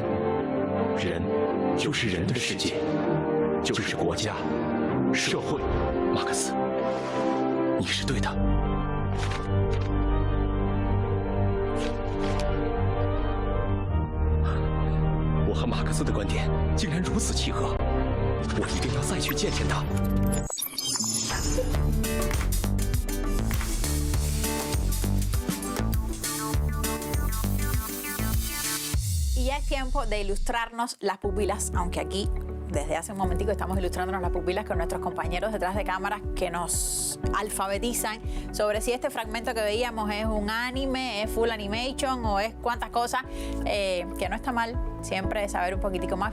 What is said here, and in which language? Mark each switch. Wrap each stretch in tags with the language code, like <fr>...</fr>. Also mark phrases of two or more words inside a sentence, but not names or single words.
<zh>人就是人的世界，就是国家、社会。马克思，你是对的。我和马克思的观点竟然如此契合，我一定要再去见见他。</zh> <es>Y ya es tiempo de ilustrarnos las pupilas, aunque aquí desde hace un momentico estamos ilustrándonos las pupilas con nuestros compañeros detrás de cámaras que nos alfabetizan sobre si este fragmento que veíamos es un anime, es</es> <en>full animation</en> <es>o es cuantas cosas, que no está mal siempre saber un poquitico más.</es>